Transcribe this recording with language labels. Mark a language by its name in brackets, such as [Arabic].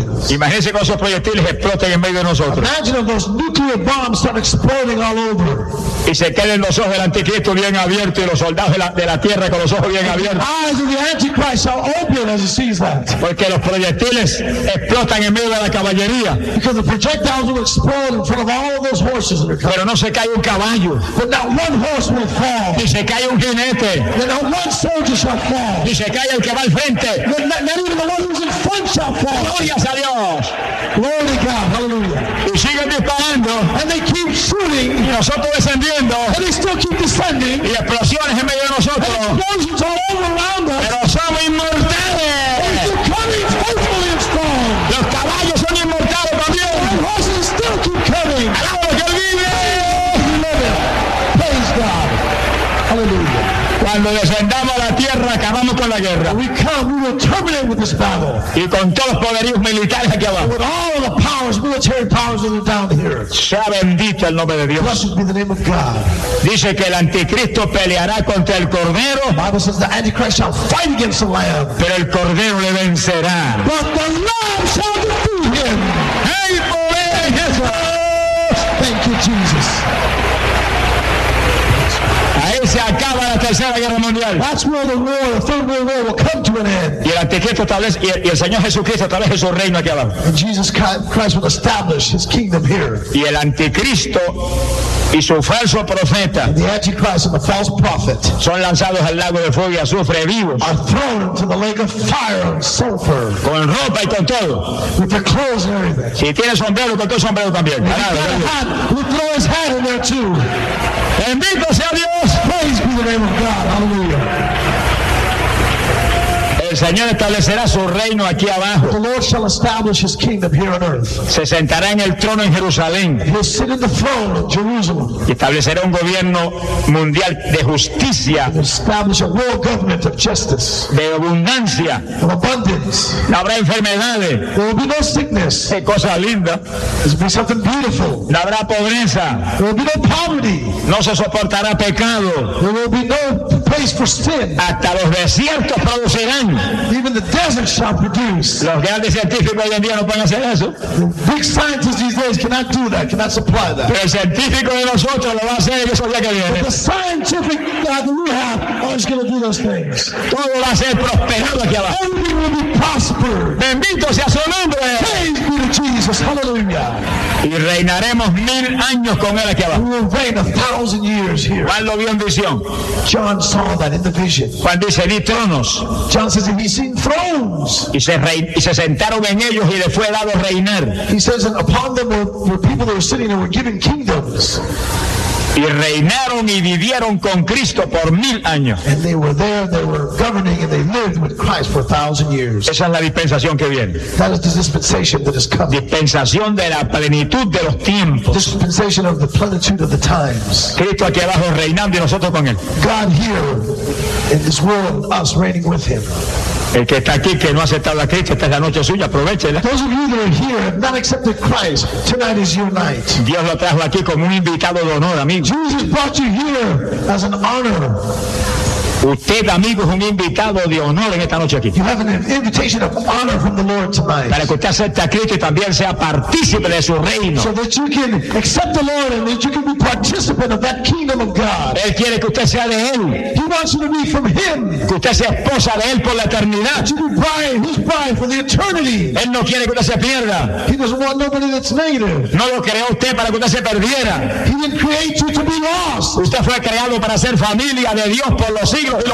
[Spanish] Imagínense cuando esos proyectiles exploten en medio de nosotros. [English] Imagine if those nuclear bombs start exploding all over. [Spanish] Y se queden los ojos del anticristo bien abiertos y los soldados de la tierra con los ojos bien abiertos. [English] Eyes of the Antichrist are open as he sees that. [Spanish] Porque los proyectiles explotan en medio de la caballería. [English] Because the projectiles will explode in front of all those horses that are coming. [Spanish] Pero no se cae un caballo. [English] But not one horse will fall. [Spanish] Y se cae un jinete. [English] Then not one soldier shall fall. [Spanish] Y se cae el que va al frente. [English] Then not even the one who's in front shall fall. [Spanish] Gloria a Dios. [English] Glory to God. Hallelujah. [Spanish] Y siguen disparando. [English] And they keep shooting. [Spanish] Y nosotros descendiendo. [English] And they still keep descending. [Spanish] Y explosiones en medio de nosotros. [English] And explosions all around us. [Spanish] Pero somos inmortales. [English] They're coming faithfully and strong. [Spanish] Los caballos son inmortales también. [English] And horses still keep coming. [Spanish] Alaba que vive. [English] Praise God. Hallelujah. [Spanish] Cuando descendamos a la tierra, acabamos con la guerra. [English] We come, we will terminate with this battle. [Spanish] Y con todos los poderíos militares aquí abajo. [English] With all the powers, military powers that are down here. [Spanish] Sea bendito el nombre de Dios. [English] Blessed be the name of God. [Spanish] Dice que el anticristo peleará contra el cordero. [English] The Bible says the Antichrist shall fight against the lamb. [Spanish] Pero el cordero le vencerá. [English] But the lamb shall defeat him. [Spanish] Hey, poder de Jesús. [English] Thank you, Jesus. [Spanish] Se acaba la tercera guerra mundial. [English] That's where the war, the third world war, will come to an end. [Spanish] Y el anticristo establece y el Señor Jesucristo establece su reino aquí abajo. [English] And Jesus Christ will establish his kingdom here. [Spanish] Y el anticristo y su falso profeta. [English] And the Antichrist and the false prophet. [Spanish] Son lanzados al lago de fuego y azufre vivos. [English] Are thrown into the lake of fire and sulfur. [Spanish] Con ropa y con todo. [English] With their clothes and everything. [Spanish] Si tiene sombrero, con todo sombrero también. [English] And he's got a hat, we'll throw his hat in there too. [Spanish] Bendito sea Dios. [English] Praise be the name of God. Hallelujah. [Spanish] El Señor establecerá su reino aquí abajo. [English] The Lord shall establish his kingdom here on earth. [Spanish] Se sentará en el trono en Jerusalén. [English] He'll sit in the throne of Jerusalem. [Spanish] Y establecerá un gobierno mundial de justicia. [English] He'll establish a world government of justice. [Spanish] De abundancia. [English] Of abundance. [Spanish] No habrá enfermedades. [English] There will be no sickness. [Spanish] Qué cosa linda. [English] There will be something beautiful. [Spanish] No habrá pobreza. [English] There will be no poverty. [Spanish] No se soportará pecado. [English] There will be no place for sin. [Spanish] Hasta los desiertos producirán. [English] Even the desert shall produce. [Spanish] Los grandes científicos hoy en día no pueden hacer eso. [English] Big scientists these days cannot do that, cannot supply that. [Spanish] Pero el científico de nosotros lo va a hacer en esos días que vienen. [English] But the scientific God that we have is going to do those things. [Spanish] Todo va a ser prosperado aquí abajo. [English] Everything will be prospered. [Spanish] Bendito sea su nombre. [English] Praise be to Jesus. Hallelujah. [Spanish] Y reinaremos 1,000 años con él aquí abajo. [English] We will reign 1,000 years here. [Spanish] Juan lo vio en visión. [English] John saw that in the vision. [Spanish] Juan dice, vi tronos. [English] John says he's seen thrones. [Spanish] Y se sentaron en ellos y le fue dado reinar. [English] He says that upon them were people that were sitting and were given kingdoms. [Spanish] Y reinaron y vivieron con Cristo por 1,000 años. [English] And they were there, they were governing, and they lived with Christ for 1,000 years. [Spanish] Esa es la dispensación que viene. [English] That is the dispensation that is coming. [Spanish] Dispensación de la plenitud de los tiempos. [English] Dispensation of the plenitude of the times. [Spanish] Cristo aquí abajo reinando y nosotros con él. [English] God here in this world, us reigning with him. [Spanish] El que está aquí que no ha aceptado a Cristo, esta es la noche suya, aprovechela. [English] Those of you that are here have not accepted Christ, tonight is your night. [Spanish] Dios lo trajo aquí como un invitado de honor, amigo. [English] Jesus brought you here as an honor. [Spanish] Usted, amigo, es un invitado de honor en esta noche aquí. [English] You have an invitation of honor from the Lord tonight. [Spanish] Para que usted acepte a Cristo y también sea partícipe de su reino. [English] So that you can accept the Lord and that you can be participant of that kingdom of God. [Spanish] Él quiere que usted sea de él. [English] He wants you to be from him. [Spanish] Que usted sea esposa de él por la eternidad. [English] That you be bride, his bride for the eternity. [Spanish] Él no quiere que usted se pierda. [English] He doesn't want nobody that's negative. [Spanish] No lo creó usted para que usted se perdiera. [English] He didn't create you to be lost. [Spanish] Usted fue creado para ser familia de Dios por los siglos.